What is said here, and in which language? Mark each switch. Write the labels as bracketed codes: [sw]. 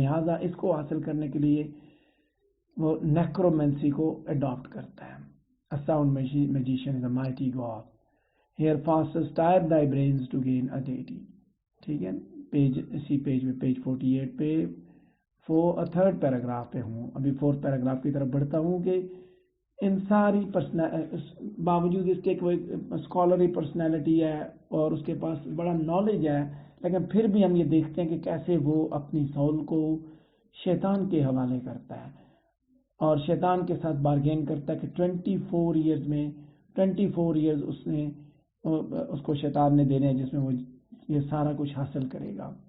[ur] لہٰذا اس کو حاصل کرنے کے لیے وہ نیکرومینسی کو اڈاپٹ کرتا ہے. [en] A sound magician is a mighty god. Here Faustus tired thy brains to gain a deity. [ur] ٹھیک ہے، اسی پیج میں پیج 48 پہ تھرڈ پیراگراف پہ ہوں. ابھی فورتھ پیراگراف کی طرف بڑھتا ہوں کہ ان ساری باوجود اس کے کوئی اسکالری پرسنالٹی ہے اور اس کے پاس بڑا نالج ہے، لیکن پھر بھی ہم یہ دیکھتے ہیں کہ کیسے وہ اپنی سول کو شیطان کے حوالے کرتا ہے، اور شیطان کے ساتھ بارگین کرتا ہے کہ 24 ایئرز میں 24 ایئرز اس کو شیطان نے دینے ہیں جس میں وہ یہ سارا کچھ حاصل کرے گا.